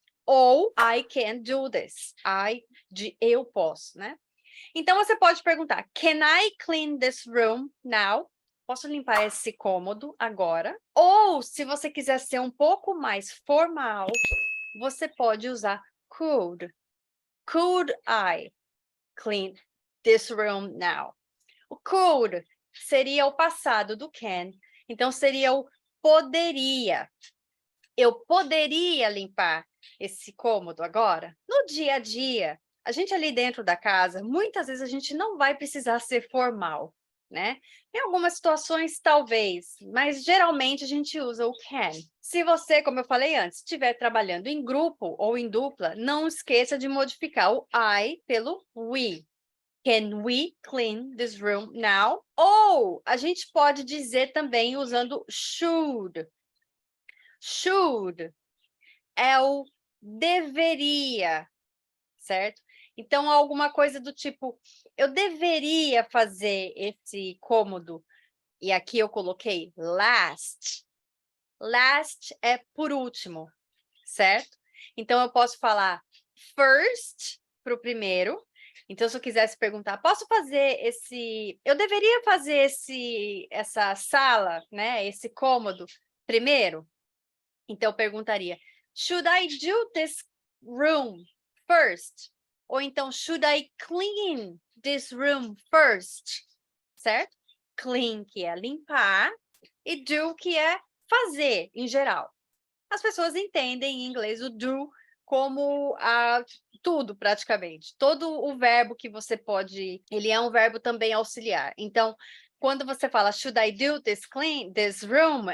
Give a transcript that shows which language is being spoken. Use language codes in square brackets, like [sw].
[pt] Ou [en] I can do this. [pt] I de eu posso, né? Então, você pode perguntar, [en] can I clean this room now? [pt] Posso limpar esse cômodo agora? Ou, se você quiser ser um pouco mais formal, você pode usar could. [en] Could I clean this room now? [pt] O could seria o passado do can. Então, seria o poderia. Eu poderia limpar esse cômodo agora? No dia a dia, a gente ali dentro da casa, muitas vezes a gente não vai precisar ser formal, né? Em algumas situações, talvez, mas geralmente a gente usa o can. Se você, como eu falei antes, estiver trabalhando em grupo ou em dupla, não esqueça de modificar o I pelo we. [en] Can we clean this room now? [pt] Ou a gente pode dizer também usando should. Should é o deveria, certo? Então, alguma coisa do tipo, eu deveria fazer esse cômodo, e aqui eu coloquei last. Last é por último, certo? Então, eu posso falar first para o primeiro. Então, se eu quisesse perguntar, posso fazer eu deveria fazer essa sala, né? Esse cômodo primeiro? Então, eu perguntaria, [en] should I do this room first? [pt] Ou então, [en] should I clean this room first? [pt] Certo? Clean, que é limpar, e do, que é fazer, em geral. As pessoas entendem em inglês o do como tudo, praticamente. Todo o verbo que você pode... Ele é um verbo também auxiliar. Então, quando você fala, [en] should I do this room?